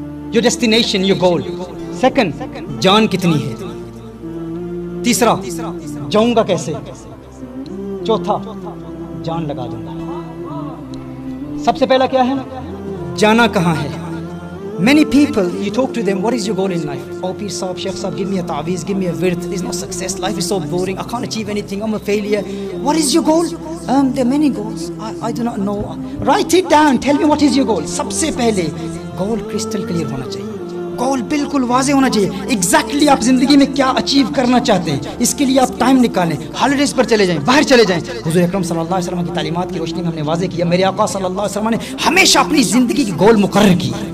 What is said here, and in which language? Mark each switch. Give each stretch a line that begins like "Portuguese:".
Urdu: جو destination, your goal. Second, جان کتنی ہے۔ تیسرا، جاؤں گا کیسے۔ چوتھا، جان لگا دوں گا۔ سب سے پہلا کیا ہے؟ جانا کہاں ہے۔
English: Many people, you talk to them, what is your goal in life? Oh, Peer Saab, Sheikh Saab, give me a ta'weez, give me a wird. There's no success. Life is so boring. I can't achieve anything. I'm a failure. What is your goal? There are many goals. I do not know. Write it down. Tell me what is your goal.
Urdu: سب سے پہلے goal crystal clear ہونا چاہیے۔ گول بالکل واضح ہونا چاہیے، exactly آپ زندگی میں کیا اچیو کرنا چاہتے ہیں۔ اس کے لیے آپ ٹائم نکالیں، ہالیڈیز پر چلے جائیں، باہر چلے جائیں۔ حضور اکرم صلی اللہ علیہ وسلم کی تعلیمات کی روشنی میں ہم نے واضح کیا، میرے آقا صلی اللہ علیہ وسلم نے ہمیشہ اپنی زندگی کی گول مقرر کی،